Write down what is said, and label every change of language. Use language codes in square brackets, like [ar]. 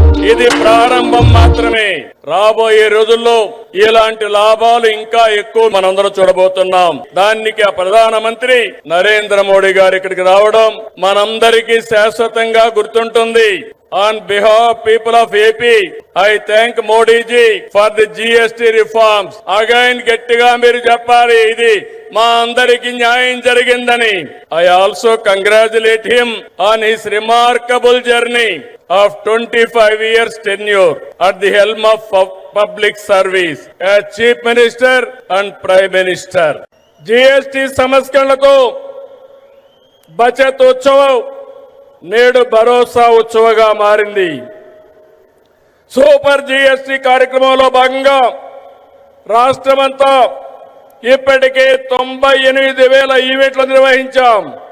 [te] ఇది ప్రారంభం మాత్రమే. రాబోయే రోజుల్లో ఇలాంటి లాభాలు ఇంకా ఎక్కువ మనందరం చూడబోతున్నాం. దానికి ఆ ప్రధానమంత్రి నరేంద్ర మోడీ గారు ఇక్కడికి రావడం మనందరికీ శాశ్వతంగా గుర్తుంటుంది. [en] On behalf people of AP, I thank Modi ji for the GST reforms. [te] Again గట్టిగా మీరు చెప్పాలి, ఇది మా అందరికి న్యాయం జరిగిందని. [en] I also congratulate him on his remarkable journey of 25 years tenure at the helm of public service as Chief Minister and Prime Minister. [te] GST సంస్కరణలతో Bachat ఉత్సవం నేడు భరోసా ఉత్సవంగా మారింది. సూపర్ జీఎస్టీ కార్యక్రమంలో భాగంగా రాష్ట్రమంతా ఇప్పటికే 98,000 ఈవెంట్లు నిర్వహించాం.